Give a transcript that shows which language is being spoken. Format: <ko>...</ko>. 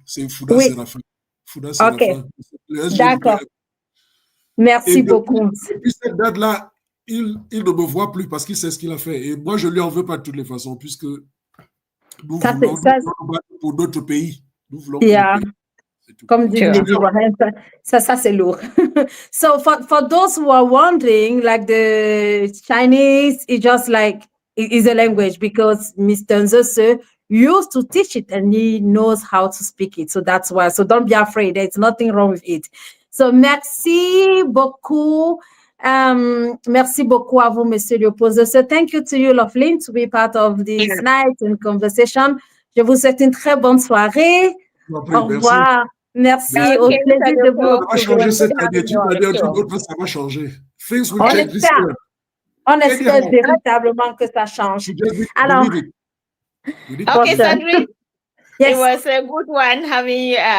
<fr>C'est Fouda Séraphin. Fouda Séraphin. D'accord. Merci beaucoup. Depuis cette date-là, il ne me voit plus parce qu'il sait ce qu'il a fait. Et moi, je ne lui en veux pas de toutes les façons, puisque nous voulons pour notre pays. Nous voulons pour le pays. Comme dit ça c'est lourd.</fr> <en>So for those who are wondering, like the Chinese is just like is a language because Mr. Nzose used to teach it and he knows how to speak it. So that's why. So don't be afraid. There's nothing wrong with it.</en> <fr>So merci beaucoup. Merci beaucoup à vous, Monsieur Léopold.</fr> <en>So thank you to you, Loveline, to be part of this night and conversation.</en> <fr>Je vous souhaite une très bonne soirée. Au revoir. Merci. Au plaisir de vous. Ça va changer cette année. Tu m'as dit un truc autre, ça va changer.</fr> <en>Things will change this year.</en> <fr>On espère véritablement que ça change. Alors,</fr> <en>okay, Sandrine. Yes. It was a good one having</en>